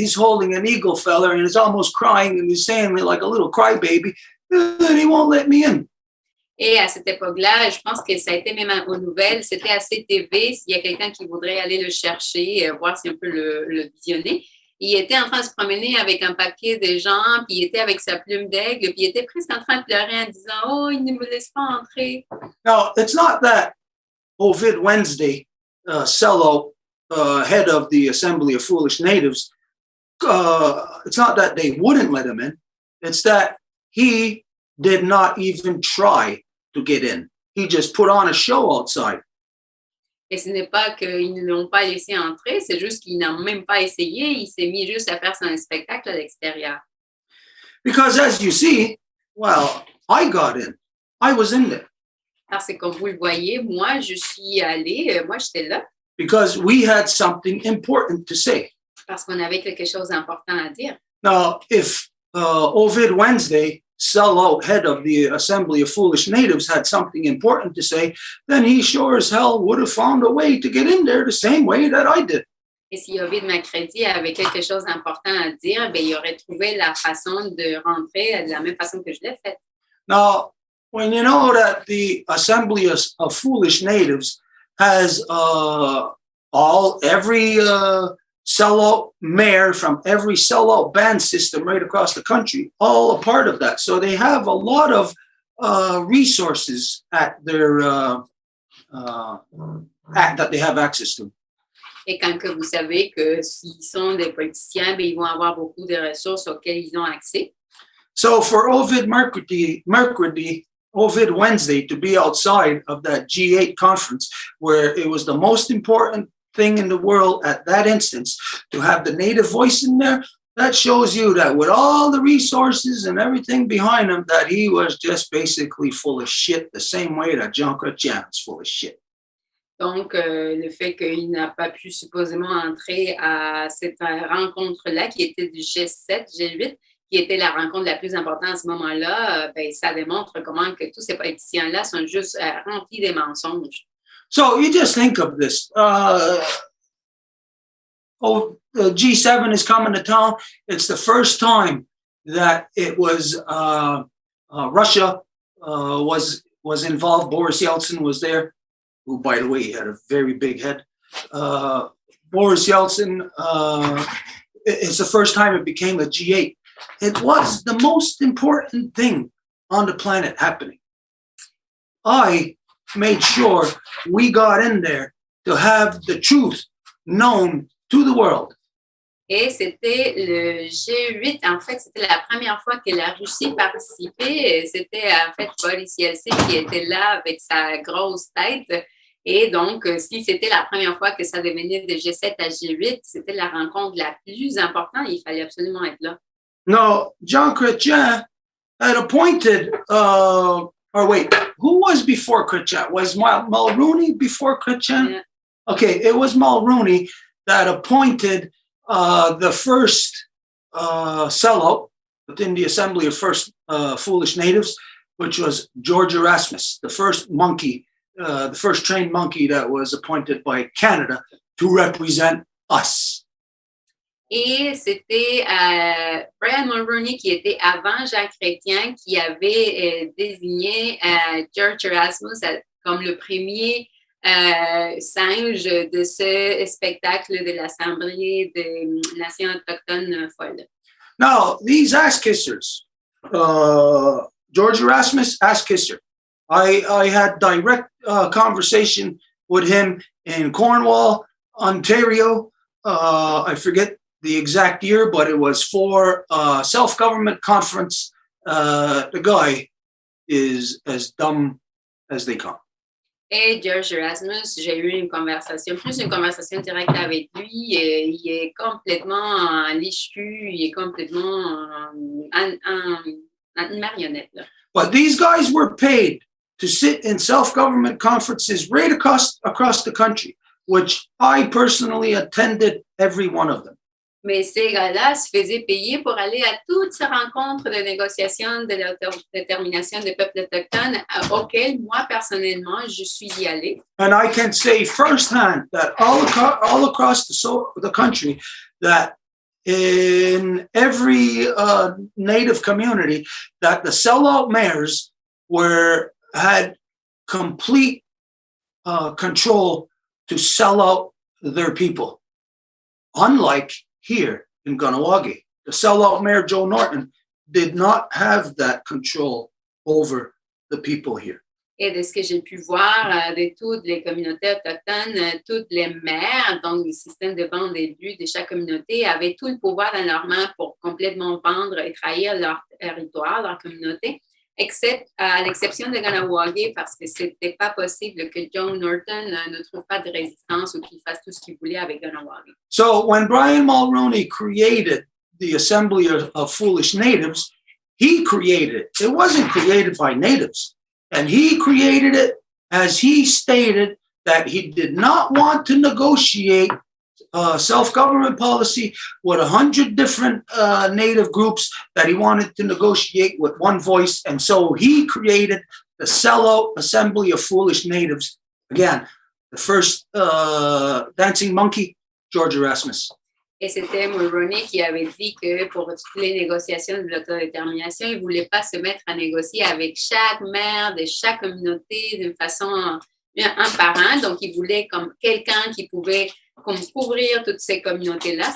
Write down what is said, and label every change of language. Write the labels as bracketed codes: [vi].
[en] He's holding an eagle feather and he's almost crying and he's saying like a little crybaby, and he won't let me in. [fr] Et à cette époque-là, je pense que ça a été même aux nouvelles, c'était à CTV, s'il y a quelqu'un qui voudrait aller le chercher, voir si on peut le visionner. Il était en train de se promener avec un paquet de gens, puis il était avec sa plume d'aigle, puis il était presque en train de pleurer en disant « Oh, il ne me laisse pas entrer ». [en] Now, it's not that Ovid Wednesday, Sello, head of the Assembly of Foolish Natives, it's not that they wouldn't let him in, it's that he did not even try to get in. He just put on a show outside. [fr] Et ce n'est pas qu'ils ne l'ont pas laissé entrer, c'est juste qu'ils n'ont même pas essayé, il s'est mis juste à faire son spectacle à l'extérieur. [en] Because as you see, well, I got in. I was in there. [fr] Parce que comme vous le voyez, moi, je suis allée, moi, j'étais là. [en] Because we had something important to say. [fr] Parce qu'on avait quelque chose d'important à dire. [en] Now, if Ovid Wednesday, sellout head of the Assembly of Foolish Natives, had something important to say, then he sure as hell would have found a way to get in there the same way that I did. [fr] Et si Ovid Mercredi avait quelque chose d'important à dire, ben, il aurait trouvé la façon de rentrer de la même façon que je l'ai fait. [en] Now, when you know that the Assembly of Foolish Natives has every sellout mayor from every sellout band system right across the country, all a part of that. So they have a lot of resources at their that they have access to. [fr] Et quand que vous savez que s'ils sont des politiciens, ben, ils vont avoir beaucoup de ressources auxquelles ils ont accès. [en] So for Ovid Wednesday to be outside of that G8 conference, where it was the most important thing in the world at that instance, to have the native voice in there, that shows you that with all the resources and everything behind him, that he was just basically full of shit, the same way that Jean Chrétien is full of shit. [fr] Donc, le fait qu'il n'a pas pu supposément entrer à cette rencontre-là, qui était du G7, G8, qui était la rencontre la plus importante à ce moment-là, ben, ça démontre comment que tous ces politiciens-là sont juste remplis des mensonges. [en] So you just think of this. G7 is coming to town. It's the first time that it was Russia was involved. Boris Yeltsin was there, who, by the way, he had a very big head. Boris Yeltsin, it's the first time it became a G8. It was the most important thing on the planet happening. I made sure we got in there to have the truth known to the world. [fr] Et c'était le G8. En fait, c'était la première fois que la Russie participait. C'était en fait Boris Yeltsin qui était là avec sa grosse tête. Et donc, si c'était la première fois que ça devenait de G7 à G8, c'était la rencontre la plus importante. Il fallait absolument être là. [en] No, Jean Chrétien had appointed, or wait, who was before Chrétien? Was Mulrooney before Chrétien? Yeah. Okay, it was Mulrooney that appointed the first sellout within the Assembly of First Foolish Natives, which was George Erasmus, the first monkey, the first trained monkey that was appointed by Canada to represent us. [fr] Et c'était Brian Mulroney qui était avant Jacques Chrétien qui avait désigné George Erasmus comme le premier singe de ce spectacle de l'Assemblée des Nations autochtones folles. [en] Now, these ass kissers, George Erasmus, ass kisser. I had direct conversation with him in Cornwall, Ontario. I forget the exact year, but it was for a self-government conference. The guy is as dumb as they come. [fr] Et George Erasmus, j'ai eu une conversation directe avec lui. Il est complètement lichu, il est complètement une marionnette. Là. [en] But these guys were paid to sit in self-government conferences right across the country, which I personally attended every one of them. [fr] Mais ces gars-là se faisaient payer pour aller à toutes ces rencontres de négociation de l'autodétermination des peuples autochtones auxquelles, moi, personnellement, je suis y allée. [en] And I can say firsthand that all across the country, that in every Native community, that the sellout mayors had complete control to sell out their people. Unlike here in Kahnawà, the sellout mayor, Joe Norton, did not have that control over the people here. [fr] Et de ce que j'ai pu voir de toutes les communautés autochtones, toutes les maires, donc le système de vente d'élus de chaque communauté, avaient tout le pouvoir dans leurs mains pour complètement vendre et trahir leur territoire, leur communauté, à l'exception de Kahnawà, parce que c'était pas possible que Joe Norton ne trouve pas de résistance ou qu'il fasse tout ce qu'il voulait avec Kahnawà. [en] So when Brian Mulroney created the Assembly of Foolish Natives, he created it. It wasn't created by natives. And he created it as he stated that he did not want to negotiate self-government policy with 100 different native groups, that he wanted to negotiate with one voice. And so he created the sellout Assembly of Foolish Natives. Again, the first dancing monkey, George Erasmus. [fr] Et c'était Mulroney qui avait dit que pour toutes les négociations de l'autodétermination, il ne voulait pas se mettre à négocier avec chaque maire de chaque communauté d'une façon un par un. Donc, il voulait comme quelqu'un qui pouvait couvrir toutes ces communautés-là.